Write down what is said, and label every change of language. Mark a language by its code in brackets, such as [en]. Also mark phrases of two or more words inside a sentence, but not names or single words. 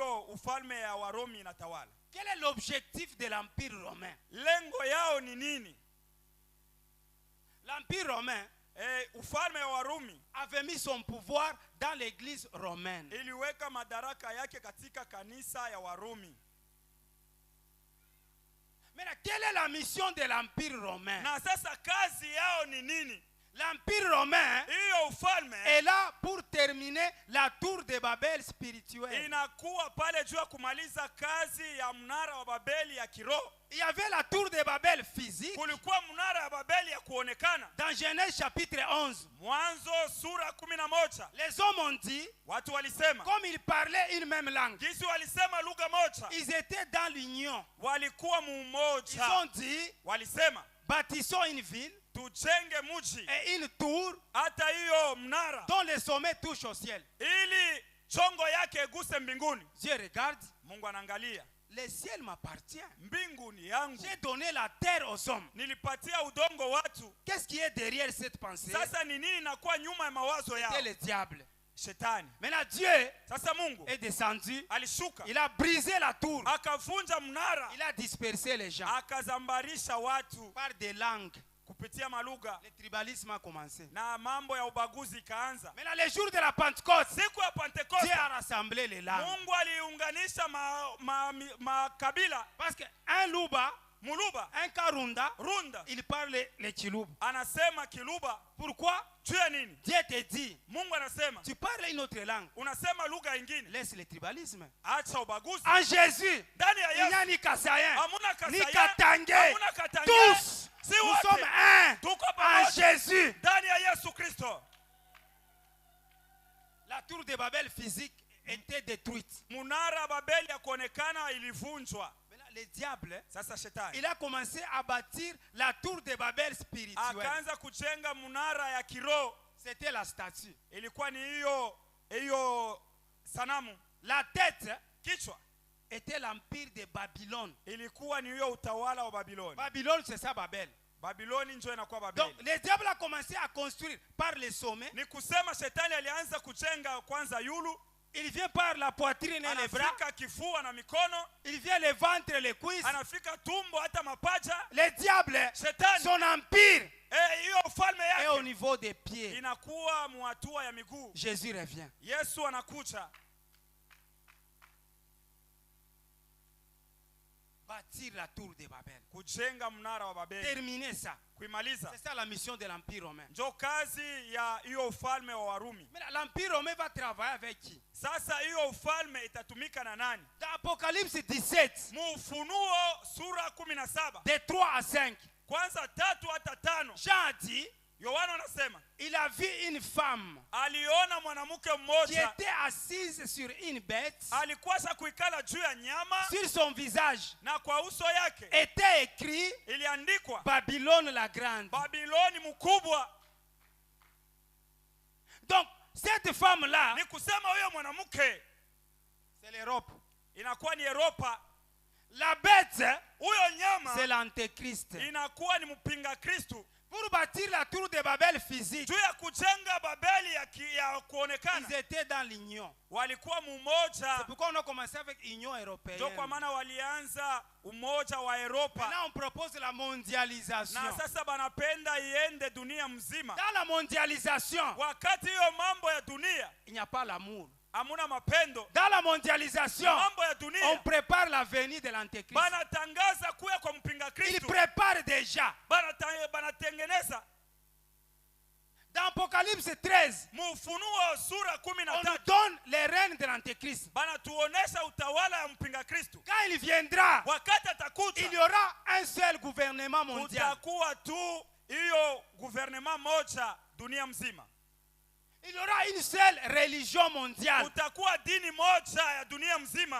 [sw] ufalme ya Warumi inatawala. [fr] Quel est l'objectif de l'Empire romain? [sw] Lengo yao ni nini? [fr] L'Empire romain [sw] Ufalme wa Warumi [fr] avait mis son pouvoir dans l'église romaine. [sw] iliweka madaraka yake katika kanisa ya Warumi. [fr] Mais quelle est la mission de l'Empire romain? [sw] Na sasa kazi yao ni nini? [fr] L'Empire romain [sw] Hiyo ufalme [fr] est là pour terminer la tour de Babel spirituelle. [sw] inakuwa pale juu ya kumaliza kazi ya mnara wa Babeli ya kiroho. [fr] Il y avait la tour de Babel physique. [sw] Kulikuwa mnara wa Babeli ya kuonekana. [fr] Dans Genèse chapitre 11, [sw] Mwanzo sura 11. [fr] les hommes ont dit, [sw] Watu walisema, [fr] comme ils parlaient une même langue, [sw] jinsi walisema lugha moja, [fr] ils étaient dans l'union. [sw] walikuwa [fr] Ils [sw] mumoja. [fr] ont dit, [sw] Walisema, [fr] bâtissons une ville [sw] tujenge mji [fr] et une tour [sw] hata hiyo mnara [fr] dont le sommet touche au ciel. [sw] ili chongo yake eguse mbinguni. [fr] Dieu regarde, [sw] Mungu anaangalia, [fr] le ciel m'appartient. [sw] mbingu ni yangu, [fr] J'ai donné la terre aux hommes. [sw] nilipatia udongo watu. [fr] Qu'est-ce qui est derrière cette pensée? [sw] Sasa ni nini inakuwa nyuma ya mawazo yao? [fr] C'est le diable. [sw] Shetani. [fr] Maintenant Dieu [sw] Sasa Mungu [fr] est descendu, [sw] alishuka, [fr] il a brisé la tour, [sw] akavunja mnara, [fr] il a dispersé les gens [sw] akazambarisha watu [fr] par des langues. [sw] kupitia malugha, [fr] Le tribalisme a commencé. [sw] na mambo ya ubaguzi ikaanza. [fr] Maintenant le jour de la Pentecôte, [sw] Siku ya [fr] Dieu [sw] Pentekoste [fr] a rassemblé les langues. [sw] Mungu aliunganisha makabila. [fr] Parce qu'un Luba, [sw] Muluba, [fr] un Karunda, [sw] Runda [fr] il parle le Chiluba. [sw] anasema Kiluba. [fr] Pourquoi? [sw] Juu ya nini? [fr] Dieu te dit, [sw] Mungu anasema [fr] tu parles une autre langue. [sw] unasema lugha ingine. [fr] Laisse le tribalisme. [sw] Acha ubaguzi. [fr] En Jésus, [sw] Ndani ya [fr] il n'y a [sw] Yesu ni Kassayen, hamuna ni Kasaya, Katangé. hamuna Katangé. [fr] Tous, [sw] Si [fr] nous [sw] wote [fr] sommes un [sw] tuko [fr] en [sw] pamoja [fr] Jésus. [sw] ndani ya Yesu Kristo. [fr] La tour de Babel physique était détruite. [sw] Munara Babeli ya kuonekana ilivunjwa. [fr] Maintenant, le diable, [sw] Sasa shetani [fr] il a commencé à bâtir la tour de Babel spirituelle. [sw] akaanza kujenga munara ya kiroho. [fr] C'était la statue. [sw] Ilikuwa ni hiyo sanamu. [fr] La tête [sw] Kichwa [fr] était l'empire de Babylone. [sw] ilikuwa ni hiyo utawala wa Babiloni. [fr] Babylone, c'est ça Babel. [sw] Babiloni ndio inakuwa [fr] Donc, [sw] Babeli. [fr] le diable a commencé à construire par les sommets. [sw] Ni kusema shetani alianza kujenga kwanza yulu, [fr] Il vient par la poitrine et les bras. [sw] anafika kifua na mikono, [fr] Il vient le ventre et les cuisses. [sw] anafika tumbo hata mapaja. [fr] Le diable, [sw] Shetani [fr] son empire [sw] hiyo ufalme [fr] est au [sw] yake [fr] niveau des pieds. [sw] inakuwa muhatua ya miguu. [fr] Jésus revient. [sw] Yesu anakuja [fr] Bâtir la tour de Babel. [sw] kujenga mnara wa Babeli, [fr] Terminer ça. [sw] kuimaliza. [fr] C'est ça la mission de l'Empire romain. [sw] Ndio kazi ya hiyo ufalme wa Warumi. [fr] Mais l'Empire romain va travailler avec qui? [sw] Sasa hiyo ufalme itatumika na nani? [fr] Dans Apocalypse 17, [sw] Mufunuo sura 17 [fr] de 3 à 5, [sw] kwanza 3 hata 5, [fr] Jean a dit, [sw] Yohana anasema [fr] il a vu une femme [sw] aliona mwanamke [fr] qui [sw] mmoja [fr] était assise sur une bête. [sw] alikuwa sasa kuikala juu ya nyama, [fr] Sur son visage [sw] na kwa uso yake [fr] était écrit [sw] iliandikwa [fr] Babylone la grande. [sw] Babiloni mkubwa. [fr] Donc, cette femme-là, [sw] Ni kusema huyo mwanamke [fr] c'est l'Europe. [sw] inakuwa ni Europa. [fr] La bête, [sw] Huyo nyama [fr] c'est l'Antéchrist. [sw] inakuwa ni mpinga Kristu. [fr] Pour bâtir la tour de Babel physique, [sw] Juu ya kujenga Babeli ya kuonekana [fr] ils étaient dans l'union. [sw] walikuwa [fr] C'est [sw] mumoja. [fr] pourquoi on a commencé avec l'Union européenne. [sw] Ndio kwa maana walianza umoja wa Europa, [fr] Maintenant, on propose la mondialisation. [sw] na sasa banapenda iende dunia mzima. [fr] Dans la mondialisation, [sw] Wakati hiyo mambo ya dunia [fr] il n'y a pas l'amour. [sw] hamuna mapendo, [fr] Dans la mondialisation, [sw] mambo ya [fr] on [sw] dunia [fr] prépare la venue de l'Antéchrist. [sw] banatangaza kuya kwa mpinga [fr] Il [sw] Kristo, [fr] prépare déjà. [sw] banatengeneza. [fr] Dans Apocalypse 13, [sw] Mufunuo sura [fr] on nous [sw] 13 [fr] donne les règnes de l'Antéchrist. [sw] banatuonesha utawala ya mpinga Kristo. [fr] Quand il viendra, [sw] Wakati atakuja [fr] il y aura un seul gouvernement mondial. [sw] kutakuwa tu hiyo gouvernement moja dunia mzima, [fr] Il y aura une seule religion mondiale. [sw] kutakuwa dini moja ya dunia mzima.